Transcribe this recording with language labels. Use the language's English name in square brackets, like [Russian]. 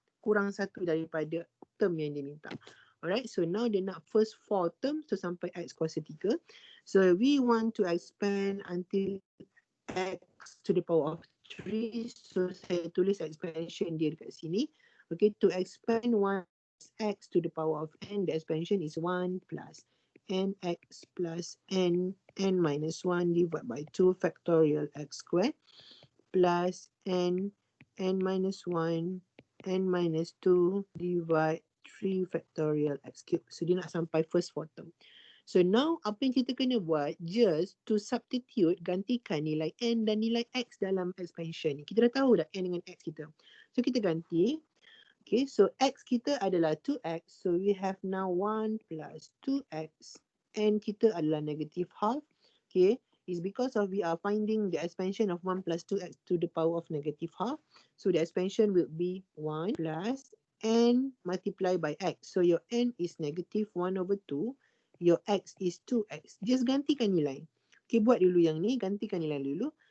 [Malay] Kurang 1 daripada term yang dia minta. [English] Alright, so now [Malay] dia nak [English] first 4 term, so [Malay] sampai x kuasa 3. [English] So we want to expand until x to the power of 3. So [Malay] saya tulis expansion dia dekat sini. [English] Okay, to expand 1 x to the power of n, the expansion is 1 plus nx plus n minus 1 divided by 2 factorial x squared plus n minus 1 n minus 2 divide 3 factorial x cubed. [Malay] So dia nak sampai first 4 term. So now apa yang kita kena buat, [English] just to substitute, [Malay] gantikan nilai n dan nilai x dalam expansion ni. Kita dah tahu dah n dengan x kita. So kita ganti. [English] Okay, so [Malay] x kita adalah 2x. [English] So we have now 1 plus 2x. [Malay] N kita adalah negative half. [English] Okay, it's because of we are finding the expansion of 1 plus 2x to the power of negative half. So the expansion will be 1 plus n multiplied by x. So your n is negative 1 over 2. Your x is 2x. [Malay] Just gantikan nilai. Okay, buat dulu yang ni. Gantikan nilai dulu.